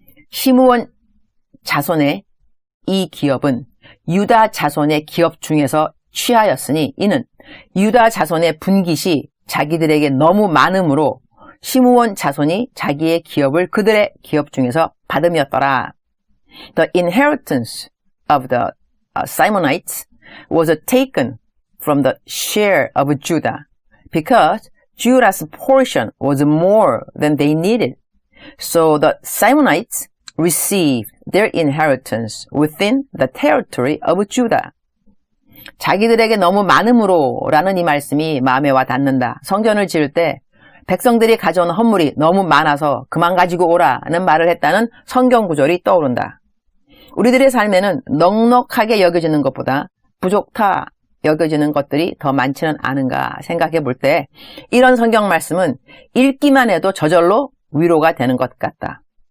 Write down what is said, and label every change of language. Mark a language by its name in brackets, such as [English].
[Korean] 시므온 자손의 이 기업은 유다 자손의 기업 중에서 취하였으니 이는 유다 자손의 분깃이 자기들에게 너무 많으므로 시므온 자손이 자기의 기업을 그들의 기업 중에서 받음이었더라. [English] The inheritance of the Simonites was taken from the share of Judah because Judah's portion was more than they needed. So the Simonites received their inheritance within the territory of Judah. [Korean] 자기들에게 너무 많음으로 라는 이 말씀이 마음에 와 닿는다. 성전을 지을 때 백성들이 가져온 헌물이 너무 많아서 그만 가지고 오라는 말을 했다는 성경 구절이 떠오른다. 우리들의 삶에는 넉넉하게 여겨지는 것보다 부족하 여겨지는 것들이 더 많지는 않은가 생각해 볼 때 이런 성경 말씀은 읽기만 해도 저절로 위로가 되는 것 같다.